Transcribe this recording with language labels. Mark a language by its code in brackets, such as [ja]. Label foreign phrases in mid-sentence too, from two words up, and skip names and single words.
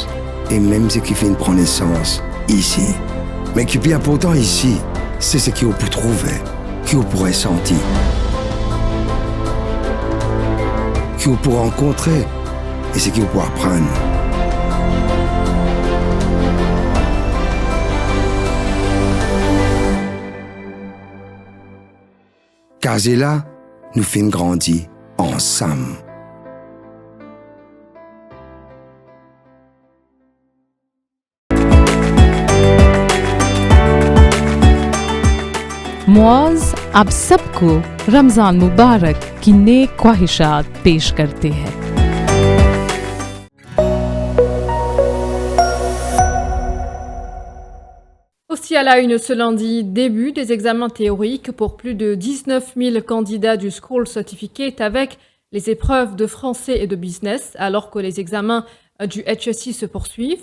[fr] Et même ce qui fait prendre naissance ici. Mais qui est bien important ici, c'est ce qu'on peut trouver, qu'on pourrait sentir, qu'on peut rencontrer, et ce qu'on peut apprendre. Casella nous fait grandir ensemble. [ur] معاذ اب سب کو رمضان مبارک کی نیک خواہشات پیش کرتے ہیں. [fr] Aussi à la une ce lundi, début des examens théoriques pour plus de 19 000 candidats du [en] School Certificate [fr] avec les épreuves de français et de business, alors que les examens du HSI se poursuivent.